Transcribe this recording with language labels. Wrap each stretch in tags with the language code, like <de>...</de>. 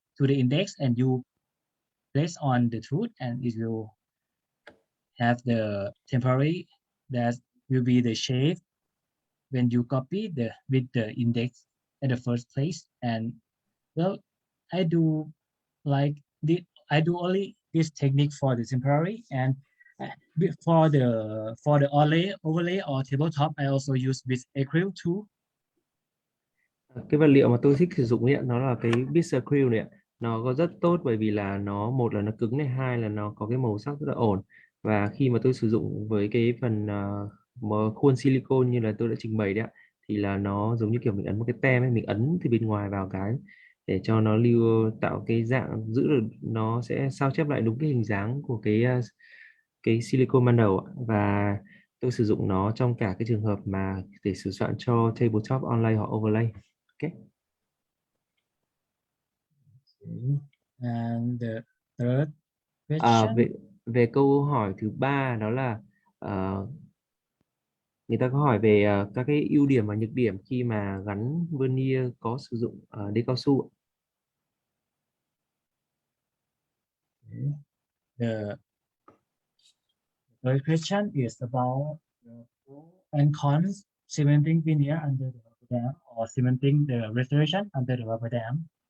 <en>to the index and you place on the tooth, and it will have the temporary that will be the shape when you copy the with the index at the first place. And well, I do like the I do only this technique for the temporary, and for the overlay or tabletop I also use with acrylic too.</en> <vi>Cái vật liệu mà tôi thích sử dụng ấy, nó là cái Biss acrylic này ạ. Nó có rất tốt bởi vì là nó, một là nó cứng này, hai là nó có cái màu sắc rất là ổn. Và khi mà tôi sử dụng với cái phần khuôn silicone như là tôi đã trình bày đấy ạ, thì là nó giống như kiểu mình ấn một cái tem ấy, mình ấn từ bên ngoài vào cái để cho nó lưu, tạo cái dạng, giữ được, nó sẽ sao chép lại đúng cái hình dáng của cái silicone ban đầu ạ. Và tôi sử dụng nó trong cả cái trường hợp mà để sử soạn cho tabletop, online hoặc overlay.</vi> <en>Okay. And the third</en> <vi>về</vi> <en>question,</en> <vi>về câu hỏi thứ ba, đó là người ta có hỏi về các cái ưu điểm và nhược điểm khi mà gắn vernier có sử dụng đế cao su.</vi> <en>the third question is about the pros and cons cementing veneer under the rubber dam or cementing the restoration under the rubber dam.</en>